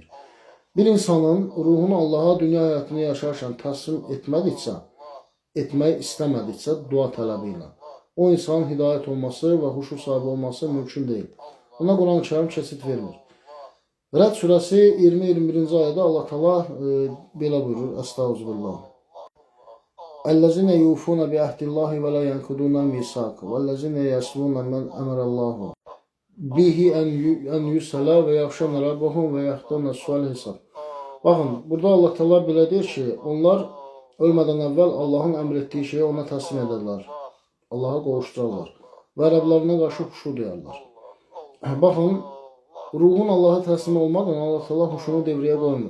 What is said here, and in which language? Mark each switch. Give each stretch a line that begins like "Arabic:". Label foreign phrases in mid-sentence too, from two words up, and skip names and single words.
Azerbaijani: Bir insanın ruhunu Allaha dünya həyatını yaşarkən təslim etmək istəmədikcə dua tələbi ilə o insanın hidayət olması və huşu sahibi olması mümkün deyil. Buna Quran-ı Kərim keçid vermir. Rəd surəsi 20-21-ci ayədə Allah Teala belə buyurur: Estağfirullah.
Arabic: الذين يوفون بعهد الله ولا ينقضون الميثاق. والذين يصلون ما أمر الله به أن يوصل ويخشون ربهم ويخافون سوء الحساب.
Azerbaijani: Baxın, burada Allah Teala belə deyir ki, onlar ölmədən əvvəl Allahın əmr etdiyi şeyi ona təslim edərlər. Allaha qovuşdurarlar və Rəblərinə qarşı huşu duyarlar. Baxın, ruhun Allaha təslim olmadan Allah Teala huşunu devrəyə qoymur.